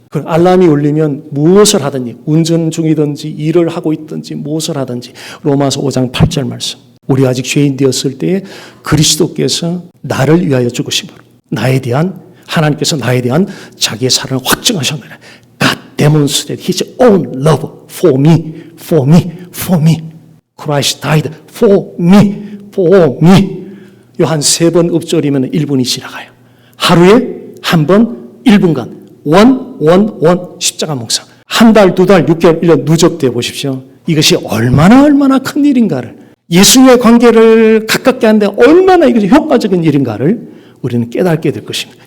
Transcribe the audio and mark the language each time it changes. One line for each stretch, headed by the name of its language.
Korean: 그 알람이 울리면 무엇을 하든지 운전 중이든지 일을 하고 있든지 무엇을 하든지 로마서 5장 8절 말씀. 우리 아직 죄인 되었을 때에 그리스도께서 나를 위하여 죽으심으로 하나님께서 나에 대한 자기의 사랑을 확증하셨느니라.
English: God demonstrated His own love for me, for me, for me. Christ died for me, for me.
Korean: 요 한 3번 읍조리면 1분이 지나가요. 하루에 한 번 1분간 원 십자가 묵상. 한 달, 2달, 6개월, 1년 누적돼 보십시오. 이것이 얼마나 큰 일인가를, 예수님의 관계를 가깝게 하는데 얼마나 이것이 효과적인 일인가를 우리는 깨닫게 될 것입니다.